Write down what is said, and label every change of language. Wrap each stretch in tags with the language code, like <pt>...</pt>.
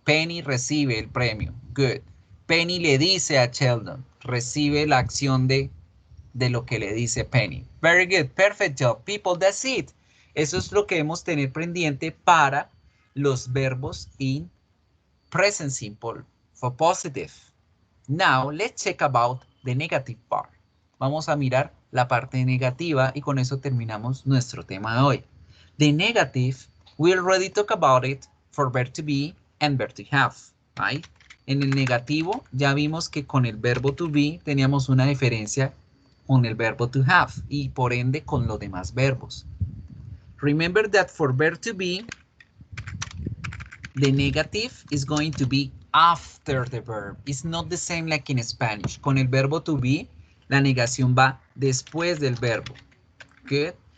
<es>Penny recibe el premio.</es> <en>Good.</en> <es>Penny le dice a Sheldon. Recibe la acción de lo que le dice Penny.</es> <en>Very good. Perfect job, people. That's it.</en> <es>Eso es lo que debemos tener pendiente para los verbos</es> <en>in present simple for positive. Now, let's check about the negative part.</en> <es>Vamos a mirar la parte negativa y con eso terminamos nuestro tema de hoy.</es> <en>The negative, we already talk about it for verb to be and verb to have, right?</en> <es>En el negativo ya vimos que con el verbo to be teníamos una diferencia con el verbo to have y por ende con los demás verbos.</es> <en>Remember that for verb to be, the negative is going to be after the verb. It's not the same like in Spanish.</en> <es>Con el verbo to be, la negación va después del verbo.</es> <en>Good.</en>